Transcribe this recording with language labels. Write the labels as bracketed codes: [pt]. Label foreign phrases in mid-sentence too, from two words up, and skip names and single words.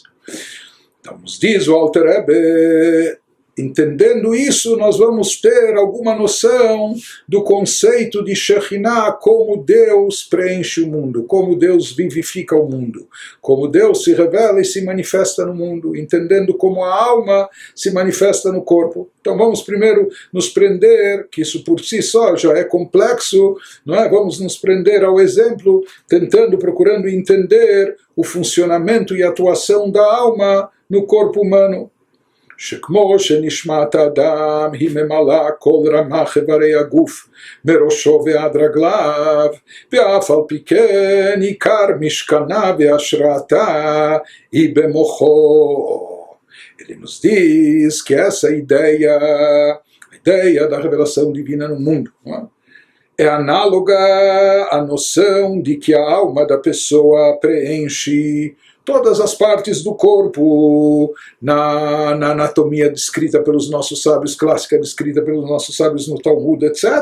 [pt] Então, nos diz o Alter Rebbe, entendendo isso, nós vamos ter alguma noção do conceito de Shekhinah, como Deus preenche o mundo, como Deus vivifica o mundo, como Deus se revela e se manifesta no mundo, entendendo como a alma se manifesta no corpo. Então vamos primeiro nos prender, que isso por si só já é complexo, não é? Vamos nos prender ao exemplo, procurando entender o funcionamento e atuação da alma no corpo humano. [he] שכמו שנשמת האדם היא ממלאה כל רמ"ח איברי הגוף מראשו ועד רגליו, ואף על פי כן עיקר משכנה והשראתה היא במוחו. [pt] Ele nos diz que essa ideia da revelação divina no mundo, não é análoga à noção de que a alma da pessoa preenche todas as partes do corpo, na anatomia descrita pelos nossos sábios, clássica descrita pelos nossos sábios no Talmud, etc.